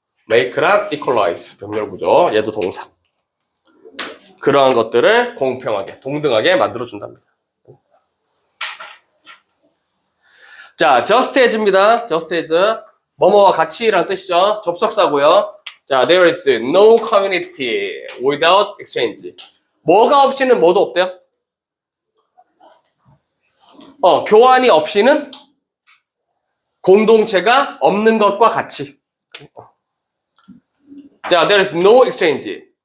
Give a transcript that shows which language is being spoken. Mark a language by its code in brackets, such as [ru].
[ko] make랑 equalize 병렬 구조. 얘도 동사. 그러한 것들을 공평하게, 동등하게 만들어준답니다. 자, just as입니다. just as. 뭐뭐와 같이라는 뜻이죠. 접속사고요. [en] 자, there is no community without exchange. [ko] 뭐가 없이는 뭐도 없대요? 교환이 없이는 공동체가 없는 것과 같이. [en] 자, there is no exchange.